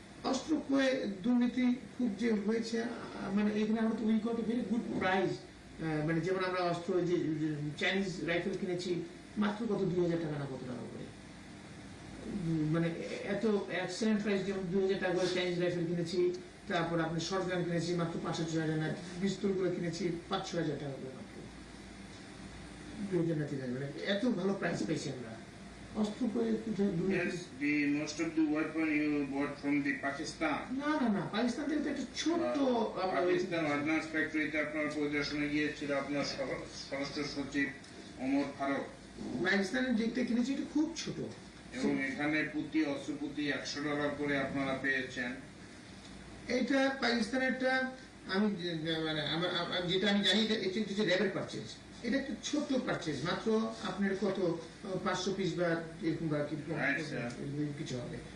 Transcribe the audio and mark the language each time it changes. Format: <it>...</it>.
<bn>অস্ত্র ক্রয়ে দুর্নীতি খুব যে হয়েছে, মানে এখানে আমরা তো</bn> <en>we got a very good price,</en> <bn>মানে যেমন আমরা অস্ত্র যে চাইনিজ রাইফেল কিনেছি মাত্র কত 2000 টাকা না কত টাকা করে, মানে এত এক্সেলেন্ট প্রাইস, যেমন 2000 টাকা করে চাইনিজ রাইফেল কিনেছি, তারপর আপনি শর্ট গান কিনেছি মাত্র 5,000-6,000 না, পিস্তল গুলো কিনেছি 5,000-6,000 টাকা করে মাত্র, 2000 না 3,000, মানে এত ভালো প্রাইস পেয়েছি আমরা। অস্ত্র ক্রয়ে</bn> <en>Yes, the most of the weapon you bought from the Pakistan.</en> <bn>না পাকিস্তান থেকে তো একটা ছোট্ট পাকিস্তান অর্ডিন্যান্স ফ্যাক্টরিতে আপনার পরিদর্শনে গিয়েছিল আপনার স্বরাষ্ট্র সচিব ওমর ফারুক, পাকিস্তানের যেটা কিনেছি এটা খুব ছোট, এবং এখানে প্রতি অস্ত্র প্রতি $100 করে আপনারা পেয়েছেন। এটা পাকিস্তানেরটা আমি মানে যেটা আমি জানি এটা হচ্ছে র্যাবের পারচেজ, এটা একটা ছোট্ট পারচেজ, মাত্র আপনার কত 500 পিস বা এরকম বা কিছু হবে।</bn>